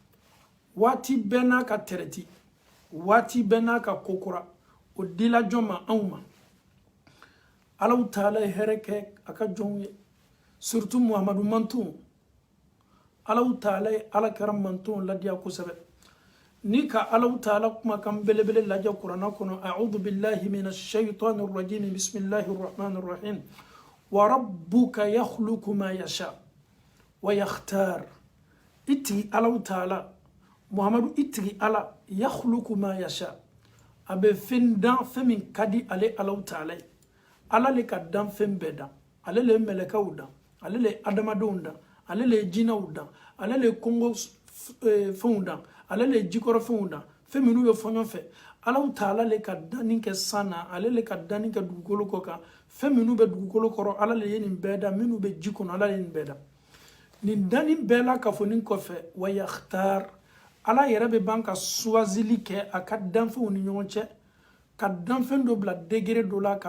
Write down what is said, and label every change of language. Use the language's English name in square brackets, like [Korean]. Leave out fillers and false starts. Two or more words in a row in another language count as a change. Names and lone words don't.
[Bambara] waati bɛɛ n'a ka tɛrɛti waati bɛɛ n'a ka kokura o dila jɔn ma anw ma Ala Ta'ala ye hɛrɛ kɛ a ka jɔnw ye surtout Muhamadu manto Ala Ta'ala ye Alakira manto ladiya kosɛbɛ ni ka Ala Ta'ala kumakan belebele lajɛ Kurana kɔnɔ [Arabic] أعوذ بالله من الشيطان الرجيم بسم الله الرحمن الرحيم وربك يخلق ما يشاء ويختار [Bambara] itigi Ala Ta'ala Muhammadu itigi Ala [Arabic] يخلق ما يشاء [Bambara] a bɛ fɛn dan fɛn min ka di ale Ala Ta'ala ye Ala le ka dan fɛn bɛɛ dan ale le ye mɛlɛkɛw dan ale le ye adamadenw dan ale le ye jinɛw dan ale le ye kɔngɔ fɛnw dan ale le ye jikɔrɔ fɛnw dan fɛn minnu bɛ fɔ ɲɔgɔn fɛ Ala Ta'ala le ka danni kɛ san na ale le ka danni kɛ dugukolo kɔ kan fɛn minnu bɛ dugukolo kɔrɔ Ala le ye nin bɛɛ dan minnu bɛ ji kɔnɔ Ala le ye nin bɛɛ dan nin danni bɛɛ la ka fɔ nin kɔfɛ [Arabic] ويختار [Bambara] Ala yɛrɛ bɛ ban ka suwazili kɛ a ka danfɛnw ni ɲɔgɔn cɛ ka danfɛn dɔ bila degré dɔ la ka